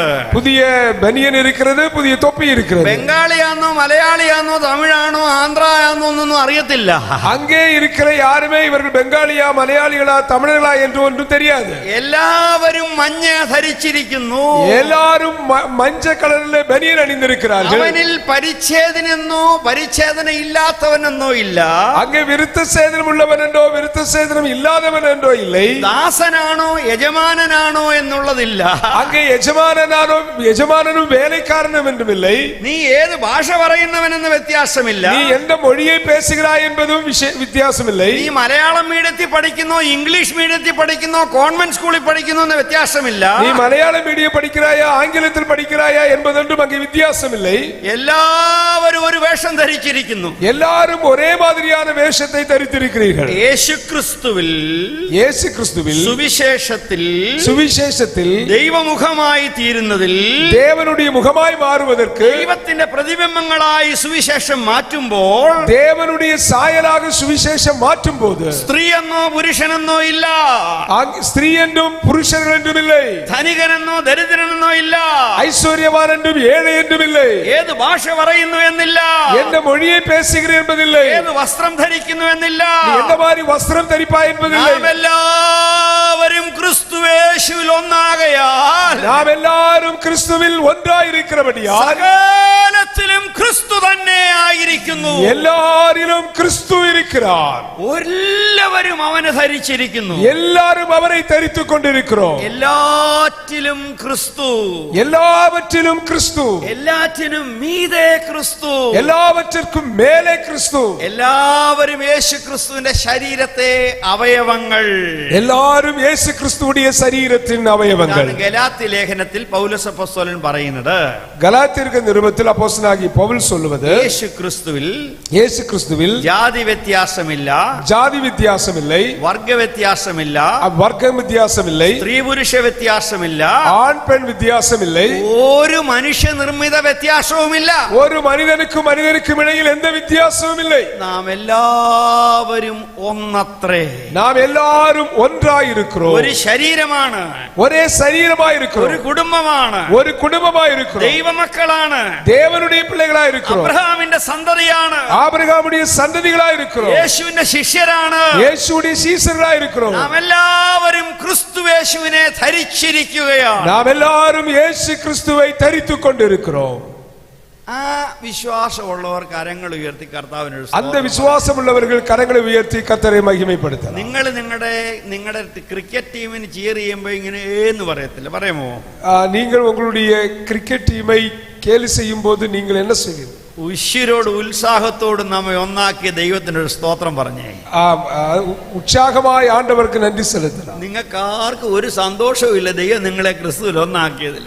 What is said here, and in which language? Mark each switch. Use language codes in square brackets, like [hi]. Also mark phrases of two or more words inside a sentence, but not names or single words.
[ta] புதிய பனியன் இருக்கிறது, புதிய தொப்பி இருக்கிறது. [ml] ബംഗാളിയാന്നോ മലയാളിയാന്നോ തമിഴാണോ ആന്ധ്രയാന്നോ ഒന്നും അറിയത്തില്ല. [ta] அங்கே இருக்கிற யாருமே இவர்கள் பெங்காலியா மலையாளிகளா தமிழர்களா என்று ஒன்றும் தெரியாது. [ml] എല്ലാവരും മഞ്ഞ ധരിച്ചിരിക്കുന്നു. [ta] எல்லாரும் மஞ்சள் கலரில் பனியன் அணிந்திருக்கிறார்கள். [ml] അവനിൽ പരിച്ഛേദനെന്നോ പരിച്ഛേദന ഇല്ലാത്തവനെന്നോ ഇല്ല. [ta] அங்கே விருத்த சேதனம் உள்ளவன் என்றோ விருத்த சேதனம் இல்லாதவன் என்றோ இல்லை. [ml] ദാസനാണോ യജമാനനാണോ എന്നുള്ളതില്ല. [ta] அங்கே யஜமானனும் வேலைக்காரனும் என்றும் இல்லை. [ml] നീ ഏത് ഭാഷ പറയുന്നവനെന്ന് വ്യത്യാസമില്ല. [ta] நீ எந்த மொழியை பேசுகிறாய் என்பதும் வித்தியாசம் இல்லை. [ml] നീ മലയാളം മീഡിയത്തിൽ പഠിക്കുന്നോ [en] English medium [ml] പഠിക്കുന്നോ [en] convent school [ml] പഠിക്കുന്നോ എന്ന് വ്യത്യാസം വ്യത്യാസമില്ല. [ta] நீ மலையாள மீடியம் படிக்கிறாயா ஆங்கிலத்தில் படிக்கிறாயா என்பதென்றும் அங்கே வித்தியாசம் இல்லை. [ml] എല്ലാവരും ഒരു വേഷം ധരിച്ചിരിക്കുന്നു. [ta] எல்லாரும் ஒரே மாதிரியான வேஷத்தை தரித்திருக்கிறீர்கள். [ml] യേശു ക്രിസ്തുവിൽ [ta] சுவிசேஷத்தில் [ml] ദൈവമുഖമായി തീരുന്നതിൽ [ta] தேவனுடைய முகமாய் மாறுவதற்கு [ml] ദൈവത്തിന്റെ പ്രതിബിംബങ്ങളായി സുവിശേഷം മാറ്റുമ്പോൾ [ta] தேவனுடைய சாயலாக சுவிசேஷம் மாற்றும் போது [ml] സ്ത്രീ എന്നോ പുരുഷനെന്നോ ഇല്ല, [ta] ஸ்திரீ என்றும் புருஷர்கள் என்றும் இல்லை, [ml] ധനികനെന്നോ ദരിദ്രനെന്നോ ഇല്ല, [ta] ஐஸ்வர்யவான் என்றும் ஏழை என்றும் இல்லை, [ml] ഏത് ഭാഷ പറയുന്നു എന്നില്ല, [ta] எந்த மொழியை பேசுகிறேன் என்பதில்லை, [ml] ഏത് വസ്ത്രം ധരിക്കുന്നു എന്നില്ല, [ta] எந்த மாதிரி வஸ்திரம் தரிப்பாய் என்பதில்லை. [ml] നാം എല്ലാവരും ക്രിസ്തുവേശുവിൽ ഒന്നാകയാൽ [ta] நாம் எல்லாரும் கிறிஸ்துவில் ஒன்றாயிருக்கிறபடியால் [ml] സകലത്തിലും ക്രിസ്തു തന്നെ ആയിരിക്കുന്നു. [ta] எல்லாரிலும் கிறிஸ்து இருக்கிறார். [ml] എല്ലാവരും അവനെ ധരിച്ചിരിക്കുന്നു. [ta] எல்லாரும் அவரை தரித்துக் கொண்டிருக்கிறோம். [ml] എല്ലാറ്റിലും ക്രിസ്തു, [ta] எல்லாவற்றிலும் கிறிஸ்து, [ml] എല്ലാറ്റിനും മീതെ ക്രിസ്തു, [ta] எல்லாவற்றிற்கும் மேலே கிறிஸ்து. [ml] എല്ലാവരും യേശു ക്രിസ്തുവിന്റെ ശരീരത്തെ അവയവങ്ങൾ. [ta] எல்லாரும் இயேசு கிறிஸ்துவுடைய சரீரத்தின் அவயவங்கள். [ml] ഗലാത്യ ലേഖനത്തിൽ പൗലോസ് അപ്പോസ്തലൻ പറയുന്നത്, [ta] கலாத்தியருக்கு நிருபத்தில் அப்போஸ்தலனாகிய பவுல் சொல்லுவது, [ml] യേശു ക്രിസ്തുവിൽ [ta] ஜாதி [ml] വ്യത്യാസമില്ല, [ta] ஜாதி வித்தியாசம் இல்லை, [ml] വർഗ വ്യത്യാസമില്ല, [ta] வர்க்க வித்தியாசம் இல்லை, [ml] സ്ത്രീ പുരുഷ വ്യത്യാസമില്ല, [ta] ஆண் பெண் வித்தியாசம் இல்லை, [ml] ഒരു മനുഷ്യ നിർമ്മിത വ്യത്യാസവുമില്ല, [ta] ஒரு மனிதனுக்கும் மனிதனுக்கும் இடையில் எந்த வித்தியாசமும் இல்லை. [ml] നാം എല്ലാവരും ഒന്നത്രേ. [ta] நாம் எல்லாரும் ஒன்றாயிருக்கிறோம். [ml] ഒരു ശരീരമാണ്, [ta] ஒரே சரீரமாய் [ml] ഒരു [ta] இருக்கிறோம், [ml] കുടുംബമാണ്, [ta] ஒரு குடும்பமாய் இருக்கிறோம், [ml] ദൈവമക്കളാണ്, [ta] தேவனுடைய பிள்ளைகளாய் இருக்கிறோம், [ml] അബ്രഹാമിന്റെ സന്തതിയാണ്, [ta] ஆபிரகாமுடைய சந்ததிகளாய் இருக்கிறோம், [ml] യേശുവിന്റെ ശിഷ്യരാണ്, [ta] இயேசுவுடைய சீசர்களாய் இருக்கிறோம். [ml] നാം എല്ലാവരും ക്രിസ്തുവേശുവിനെ ധരിച്ചിരിക്കുകയാണ്. [ta] நாம் எல்லாரும் இயேசு கிறிஸ்துவை தரித்துக் கொண்டிருக்கிறோம். [ml] ആ വിശ്വാസമുള്ളവർ കരങ്ങൾ ഉയർത്തി കർത്താവിന് [ta] அந்த விசுவாசம் உள்ளவர்கள் கரங்களை உயர்த்தி கர்த்தரை மகிமைப்படுத்தலாம். [ml] നിങ്ങൾ നിങ്ങളുടെ [en] cricket team [ml] ചിയർ ചെയ്യുമ്പോൾ ഇങ്ങനെ എന്ന് പറയത്തില്ല, പറയുമോ? [ta] நீங்கள் உங்களுடைய [en] cricket team [ta] கேலி செய்யும் போது நீங்கள் என்ன செய்வீர்கள்? [ml] ഉശിരോട് ഉത്സാഹത്തോട് നമ്മെ ഒന്നാക്കിയ ദൈവത്തിന് ഒരു സ്തോത്രം പറഞ്ഞേ. [ta] உற்சாகமாய் ஆண்டவருக்கு நன்றி செலுத்தலாம். [ml] നിങ്ങൾക്ക് ആർക്കും ഒരു സന്തോഷവും ഇല്ല ദൈവം നിങ്ങളെ ക്രിസ്തുവിൽ ഒന്നാക്കിയതില്.